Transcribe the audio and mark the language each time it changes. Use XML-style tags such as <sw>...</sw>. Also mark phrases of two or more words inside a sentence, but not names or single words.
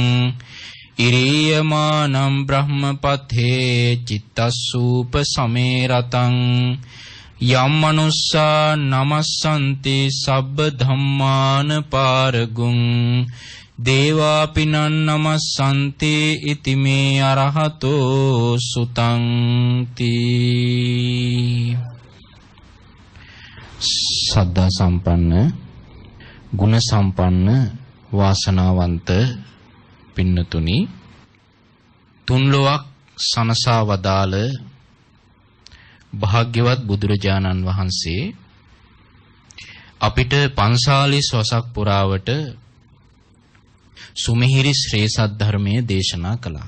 <pi>ඉරියමානම් බ්‍රහ්මපතේ චිත්තසූප සමේරතං යම් මනුස්සා නමස්සන්ති සබ්බ ධම්මාන පාරගුං දේවාපිනං නමස්සන්ති ඉති මේ අරහතෝ සුතං තී.</pi> <si>සද්ධා සම්පන්න ගුණ සම්පන්න වාසනාවන්ත පින්නතුනි, තුන්ලොවක් සනසා වදාළ භාග්‍යවත් බුදුරජාණන් වහන්සේ අපිට 45 වසක් පුරාවට සුමිහිරි ශ්‍රේ සද්ධර්මය දේශනා කළා.</si>